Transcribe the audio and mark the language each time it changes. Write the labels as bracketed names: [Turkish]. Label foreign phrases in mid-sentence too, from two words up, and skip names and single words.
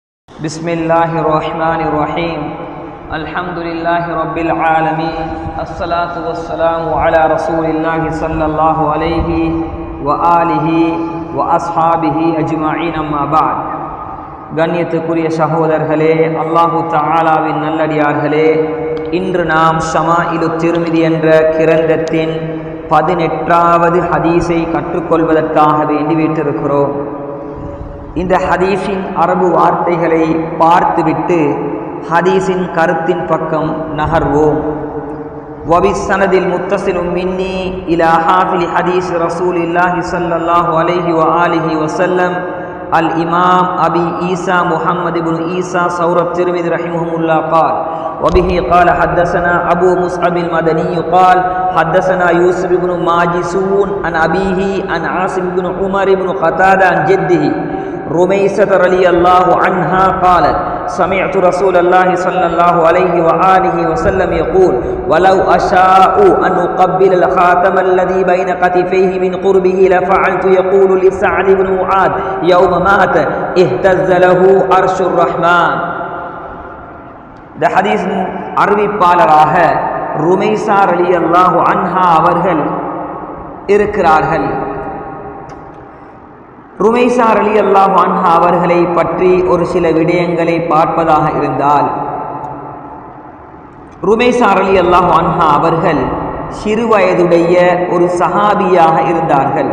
[Arabic] بسم الله الرحمن الرحيم الحمد لله رب العالمين الصلاة والسلام على رسول الله صلى الله عليه وآله وأصحابه أجمعين أما بعد [Tamil] கண்ணியத்துக்குரிய சகோதரர்களே, அல்லாஹு தஆலாவின் நல்லடியார்களே, இன்று நாம் ஷமாயிலு திர்மிதி என்ற கிரந்தத்தின் 18வது ஹதீஸை கற்றுக்கொள்வதற்காக வேண்டி வீட்டிருக்கிறோம். இந்த ஹதீஸின் அரபு வார்த்தைகளை பார்த்துவிட்டு ஹதீஸின் கருத்தின் பக்கம் நகர்வோம். [Arabic] وبالسند المتصل مني إلى حافظ حديث رسول الله صلى الله عليه وآله وسلم الإمام أبي عيسى محمد بن عيسى سورة الترمذي رحمه الله قال وبه قال حدثنا ابو مصعب المدني قال حدثنا يوسف بن ماجسون عن ابيه عن عاصم بن عمر بن قتادة عن جده رميسة رضي الله عنها قالت سمعت رسول الله صلى الله عليه وآله وسلم يقول ولو أشاء أن أقبل الخاتم الذي بين كتفيه من قربه لفعلت. يقول لسعد بن معاذ يوم مات اهتز له عرش الرحمن. [Tamil] இந்த ஹதீஸின் அறிவிப்பாளராக ருமைசா [Arabic] رضي الله عنها [Tamil] அவர்கள் இருக்கிறார்கள். ருமைசா [Arabic] رضي الله عنها [Tamil] அவர்களை பற்றி ஒரு சில விடயங்களை பார்ப்பதாக இருந்தால், ருமைசா [Arabic] رضي الله عنها [Tamil] அவர்கள் சிறுவயதுடைய ஒரு சஹாபியாக இருந்தார்கள்.